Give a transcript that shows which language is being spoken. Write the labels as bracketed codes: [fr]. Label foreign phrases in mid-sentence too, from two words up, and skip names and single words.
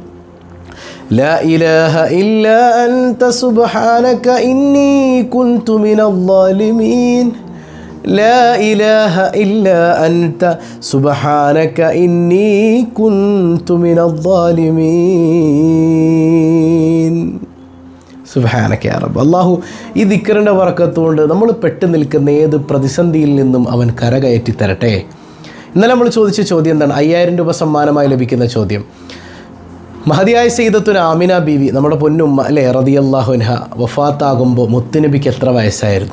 [ar] لا إله إلا أنت سبحانك إني كنت من الظالمين. لا إله إلا أنت سبحانك إني كنت من الظالمين. سبحانك يا رب. [ml] അല്ലാഹു ഈ ദിക്റിൻ്റെ ബറക്കത്തുകൊണ്ട് നമ്മൾ പെട്ടു നിൽക്കുന്ന ഏത് പ്രതിസന്ധിയിൽ നിന്നും അവൻ കരകയറ്റി തരട്ടെ. ഇന്നലെ നമ്മൾ ചോദിച്ച ചോദ്യം എന്താണ്? 5000 രൂപ സമ്മാനമായി ലഭിക്കുന്ന ചോദ്യം. മഹദിയായ സയ്യിദത്തുന ആമിന ബീവി, നമ്മുടെ പൊന്നുമ്മ അല്ലേ, [ar] رضي الله عنها, [ml] വഫാത്താകുമ്പോൾ മുത്തുനബിക്ക് എത്ര വയസ്സായിരുന്നു?